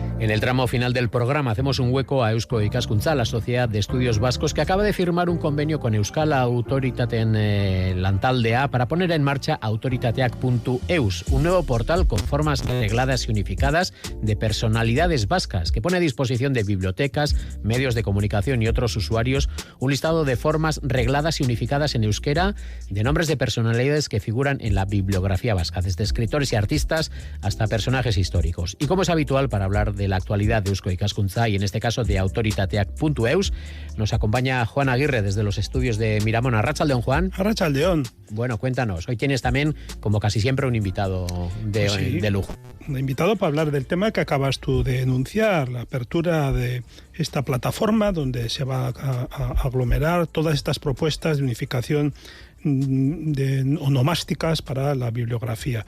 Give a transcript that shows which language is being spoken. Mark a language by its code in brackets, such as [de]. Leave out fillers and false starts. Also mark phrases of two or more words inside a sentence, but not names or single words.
[es] En el tramo final del programa hacemos un hueco a Eusko Ikaskuntza, la Sociedad de Estudios Vascos, que acaba de firmar un convenio con Euskal Autoritateen Lantaldea para poner en marcha autoritateak.eus, un nuevo portal con formas regladas y unificadas de personalidades vascas, que pone a disposición de bibliotecas, medios de comunicación y otros usuarios un listado de formas regladas y unificadas en euskera de nombres de personalidades que figuran en la bibliografía vasca, desde escritores y artistas hasta personajes históricos. Y como es habitual para hablar de la actualidad de Eusko Ikaskuntza y en este caso de autoritateak.eus, nos acompaña Juan Aguirre desde los estudios de Miramón. [eu] Arratsaldeon, Juan. Arratsaldeon. [es] Bueno, cuéntanos. Hoy tienes también, como casi siempre, un invitado de lujo. Un invitado para hablar del tema que acabas tú de enunciar, la apertura de esta plataforma donde se va a aglomerar todas estas propuestas de unificación de onomásticas para la bibliografía.